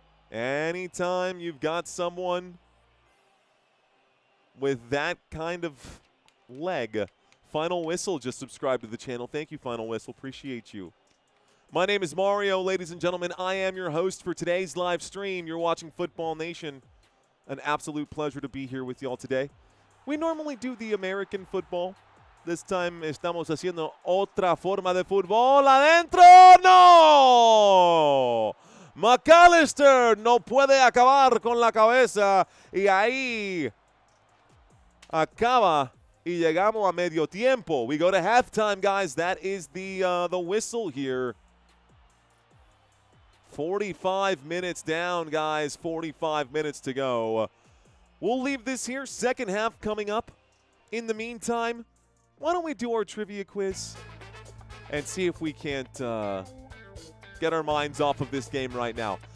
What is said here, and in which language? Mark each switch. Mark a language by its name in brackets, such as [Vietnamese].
[English] Anytime you've got someone with that kind of leg. Final Whistle just subscribed to the channel. Thank you, Final Whistle. Appreciate you. My name is Mario, ladies and gentlemen. I am your host for today's live stream. You're watching Football Nation. An absolute pleasure to be here with y'all today. We normally do the American football. This time [Spanish] estamos haciendo otra forma de fútbol. ¡Adentro! ¡No! McAllister no puede acabar con la cabeza. Y ahí acaba. Y llegamos a medio tiempo. [English] We go to halftime, guys. That is the whistle here. 45 minutes down, guys. 45 minutes to go. We'll leave this here. Second half coming up. In the meantime, why don't we do our trivia quiz and see if we can't get our minds off of this game right now.